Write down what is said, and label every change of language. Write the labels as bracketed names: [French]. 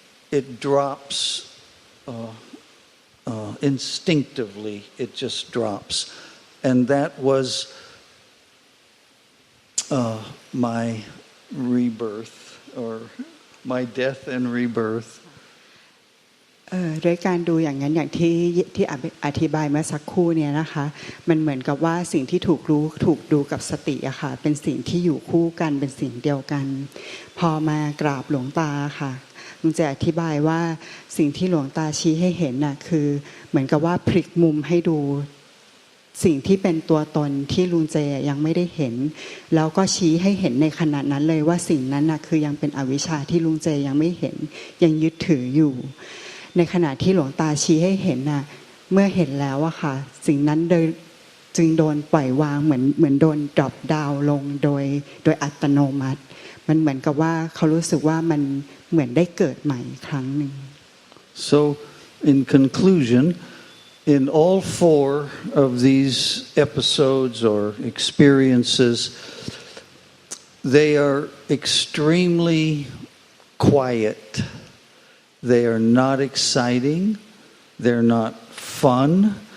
[English] It drops instinctively. It just drops. And that was my rebirth or my death and rebirth. [Thai] ด้วยการดูอย่างนั้นอย่างที่อธิบายเมื่อสักครู่เนี่ยนะคะมันเหมือนกับว่าสิ่งที่ถูกดูกับสติอะค่ะเป็นสิ่งที่อยู่คู่กันเป็นสิ่งเดียวกันพอมากราบหลวงตาค่ะลุงจะอธิบายว่าสิ่งที่หลวงตาชี้ให้เห็นน่ะคือเหมือนกับว่าพลิกมุมให้ดู สิ่งที่เป็นตัวตนที่ลุงเจยังไม่ได้เห็นแล้วก็ชี้ให้เห็นในขณะนั้นเลยว่าสิ่งนั้นน่ะคือยังเป็นอวิชชาที่ลุงเจยังไม่เห็นยังยึดถืออยู่ในขณะที่หลวงตาชี้ให้เห็นน่ะเมื่อเห็นแล้วอะค่ะสิ่งนั้นจึงโดนปล่อยวางเหมือนโดนดรอปดาวลงโดยอัตโนมัติมันเหมือนกับว่าเขารู้สึกว่ามันเหมือนได้เกิดใหม่อีกครั้งหนึ่ง [English] So in conclusion, in all 4 of these episodes or experiences, they are extremely quiet. They are not exciting. They're not fun.